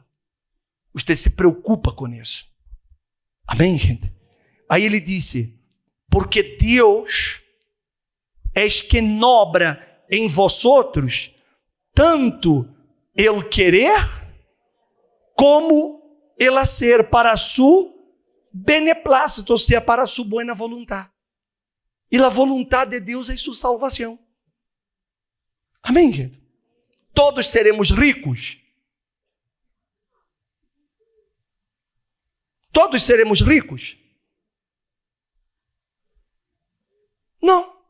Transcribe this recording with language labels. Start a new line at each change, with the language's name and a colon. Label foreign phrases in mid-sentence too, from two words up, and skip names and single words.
Portuguese: Você se preocupa com isso. Amém, gente? Aí ele disse: porque Deus é quem obra em vosotros tanto ele querer como ele
Spanish: hacer para su beneplácito,
Portuguese: ou seja,
Spanish: para su buena voluntad.
Portuguese: E a vontade de Deus é sua salvação. Amém, gente? Todos seremos ricos. Todos seremos ricos? Não.